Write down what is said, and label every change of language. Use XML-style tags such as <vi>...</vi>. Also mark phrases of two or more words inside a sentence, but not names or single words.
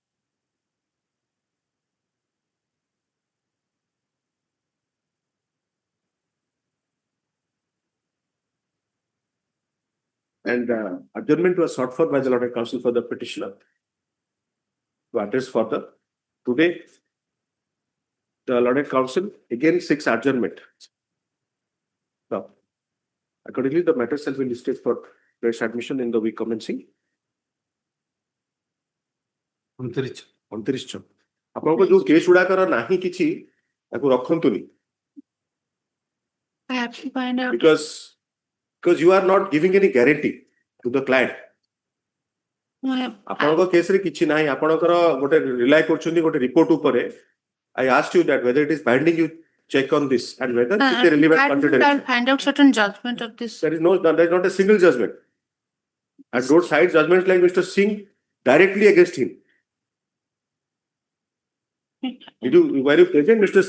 <en>And adjournment was sought for by the Lord Counsel for the petitioner to address further. Today, the Lord Counsel again seeks adjournment. Now, accordingly, the matter shall be listed for fresh admission in the week commencing. 29.</en> <or>ଆପଣଙ୍କ ଯୋଉ କେସ୍ ଗୁଡାକର ନାହିଁ କିଛି ତାକୁ ରଖନ୍ତୁନି</or> <en>I have to find out. because you are not giving any guarantee to the client.</en> <or>ଆପଣଙ୍କ କେସରେ କିଛି ନାହିଁ ଆପଣଙ୍କର ଗୋଟେ ରିଲାଏ କରୁଛନ୍ତି ଗୋଟେ ରିପୋର୍ଟ ଉପରେ</or> <en>I asked you that whether it is binding you check on this and whether it is a relevant I'll consideration. find out certain judgment of this. There is not a single judgment. And don't cite judgments like Mr. Singh directly against him. Were you present? Mr.</en>